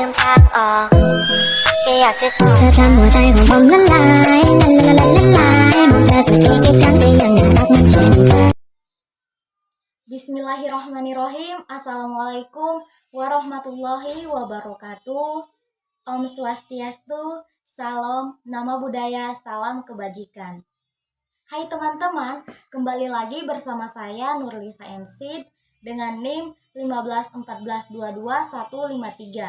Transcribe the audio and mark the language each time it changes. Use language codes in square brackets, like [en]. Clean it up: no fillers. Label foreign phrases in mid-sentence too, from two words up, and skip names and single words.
[th] างออกแค่อยากจะขอเธอทำหัวใจของผมละลายละลายละลายมองเธอสักทีครั้งก็ยังน่ารักเหมือนเช่นเคย [ar] بسم الله الرحمن الرحيم. السلام عليكم ورحمة الله وبركاته. [ban] Om Swastiastu, [id] salam nama budaya, salam kebajikan. Hai teman-teman, kembali lagi bersama saya Nurlisa Ensid dengan NIM 151422153.